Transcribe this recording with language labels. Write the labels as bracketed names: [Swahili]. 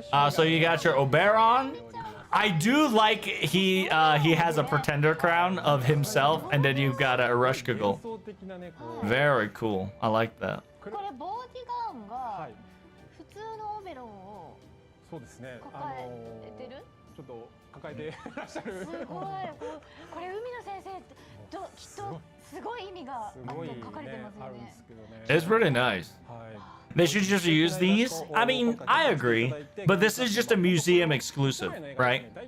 [English] So you got your Oberon. I do like he has a pretender crown of himself, and then you've got a Erushkagul. Very cool. I like that. [Japanese] これボーティガンが普通のオベロンをそうですね。抱えてる？ちょっと抱えていらっしゃる。すごい。これ海野先生ってきっとすごい意味があって書かれてますよね。 [English] It's pretty nice. They should just use these. I mean, I agree, but this is just a museum exclusive, right?